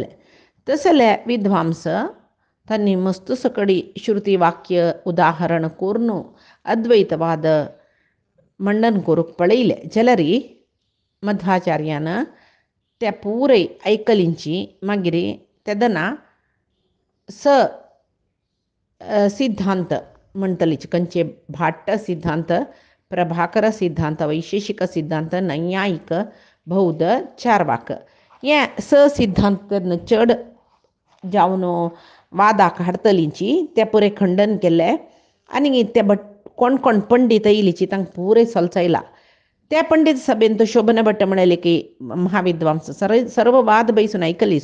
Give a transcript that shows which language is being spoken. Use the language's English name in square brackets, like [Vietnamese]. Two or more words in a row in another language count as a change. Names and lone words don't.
[Konkani] तसले विद्वांस तांणी मस्त सकडी श्रुती वाक्य उदाहरण करून अद्वैतवाद मंडन करूंक पळयले जाल्यार मध्वाचार्यान त्या पुरे आयकलींची मागीर तेदना सिद्धांत म्हणटलीचे खंयचे भाट्ट सिद्धांत, प्रभाकर सिद्धांत, वैशेषिक सिद्धांत, नैयायिक, बौद्ध, चार्वाक हे सिद्धांत तेन्ना चड जावन वादाक हाडटलींची ते पुरे खंडन केले. आनी ते कोण कोण पंडीत येयलीची तांकां पुरे सोलचयला. त्या पंडीत सभेन तो शोभन भट्ट म्हणले की महाविद्वांस सर्व वाद बैसून आयकली.